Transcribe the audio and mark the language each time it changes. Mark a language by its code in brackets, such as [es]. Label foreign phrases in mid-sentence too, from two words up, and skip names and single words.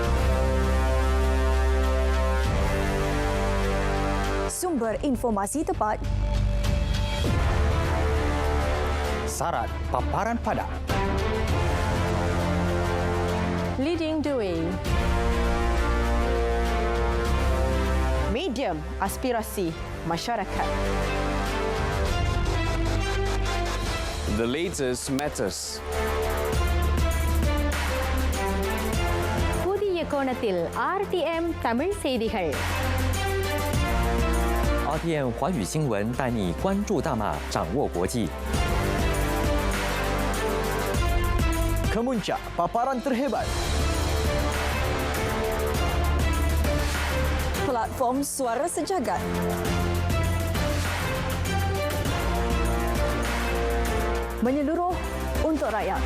[ms] Sumber informasi tepat. Syarat paparan padat. [en] Leading the way. [ms] Medium aspirasi masyarakat. [en] The latest matters. [ta] புதிய கோணத்தில் RTM தமிழ் செய்திகள். [zh] RTM 华语新闻带你关注大马，掌握国际。 [ms] Kemuncak paparan terhebat. Platform Suara Sejagat. Menyeluruh untuk rakyat.